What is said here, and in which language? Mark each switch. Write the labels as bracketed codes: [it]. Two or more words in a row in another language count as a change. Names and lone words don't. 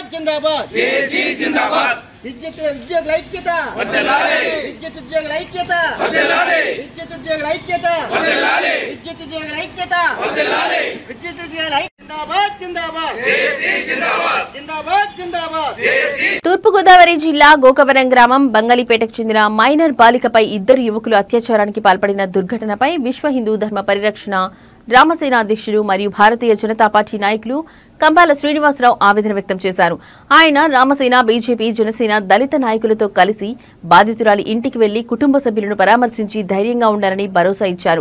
[te] జిందాబాద్ జేఏసీ జిందాబాద్ విద్యుత్ ఉద్యోగ ఐక్యత వర్ధిల్లాలి విద్యుత్ ఉద్యోగ ఐక్యత వర్ధిల్లాలి విద్యుత్ ఉద్యోగ ఐక్యత వర్ధిల్లాలి విద్యుత్ ఉద్యోగ ఐక్యత వర్ధిల్లాలి విద్యుత్ ఉద్యోగ జిందాబాద్ జిందాబాద్ జేఏసీ జిందాబాద్ జిందాబాద్ జిందాబాద్ జేఏసీ తూర్పుగోదావరి జిల్లా గోకవరం గ్రామం బంగళిపేటకు చెందిన మైనర్ బాలికపై ఇద్దరు యువకులు అత్యాచారానికి పాల్పడిన దుర్ఘటనపై విశ్వ హిందూ ధర్మ పరిరక్షణ రామసేన అధ్యక్షుడు మరియు భారతీయ జనతా పార్టీ నాయకులు కంబాల శ్రీనివాసరావు ఆవేదన వ్యక్తం చేశారు. ఆయన రామసేన, బీజేపీ, జనసేన దళిత నాయకులతో కలిసి బాధితురాలి ఇంటికి వెళ్లి కుటుంబ సభ్యులను పరామర్శించి ధైర్యంగా ఉండాలని భరోసా ఇచ్చారు.